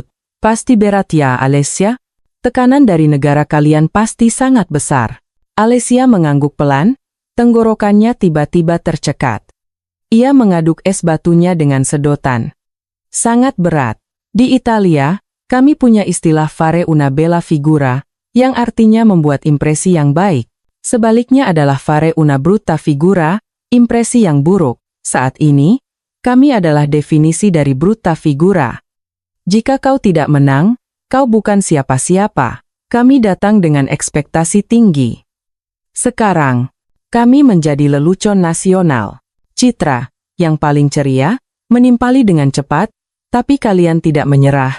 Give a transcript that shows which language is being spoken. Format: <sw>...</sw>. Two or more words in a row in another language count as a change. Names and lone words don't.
<id>Pasti berat ya, Alessia? Tekanan dari negara kalian pasti sangat besar. Alessia mengangguk pelan, tenggorokannya tiba-tiba tercekat. Ia mengaduk es batunya dengan sedotan. Sangat berat. Di Italia, kami punya istilah</id> <it>fare una bella figura,</it> <id>yang artinya membuat impresi yang baik. Sebaliknya adalah</id> <it>fare una brutta figura,</it> <id>impresi yang buruk. Saat ini, kami adalah definisi dari</id> <it>brutta figura.</it> <id>Jika kau tidak menang, kau bukan siapa-siapa. Kami datang dengan ekspektasi tinggi. Sekarang, kami menjadi lelucon nasional. Citra, yang paling ceria, menimpali dengan cepat, tapi kalian tidak menyerah.</id>